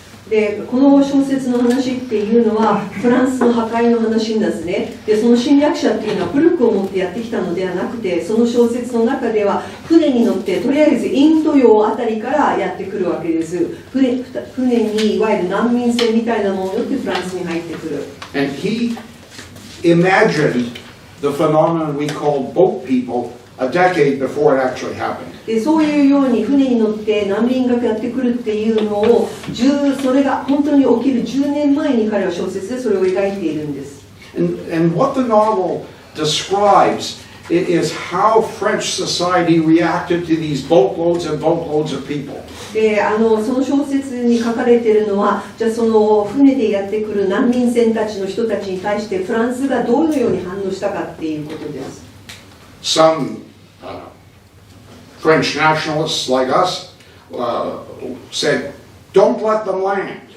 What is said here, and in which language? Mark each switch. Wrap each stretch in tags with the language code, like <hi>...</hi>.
<ja>でこの小説の話っていうのはフランスの破壊の話なんですね。でその侵略者っていうのは武力を持ってやってきたのではなくて、その小説の中では船に乗ってとりあえずインド洋あたりからやってくるわけです。船にいわゆる難民船みたいなものを乗ってフランスに入ってくる。</ja> <en>And he imagined the phenomenon we call boat people a decade before it actually happened.</en> <ja>でそういうように船に乗って難民がやってくるっていうのをそれが本当に起きる10年前に彼は小説でそれを描いているんです。</ja> <en>And what the novel describes is how French society reacted to these boatloads and boatloads of people.</en> <ja>でその小説に書かれているのは、じゃあその船でやってくる難民船たちの人たちに対してフランスがどのように反応したかっていうことです。</ja> <en>Some French nationalists like us said, "Don't let them land."</en>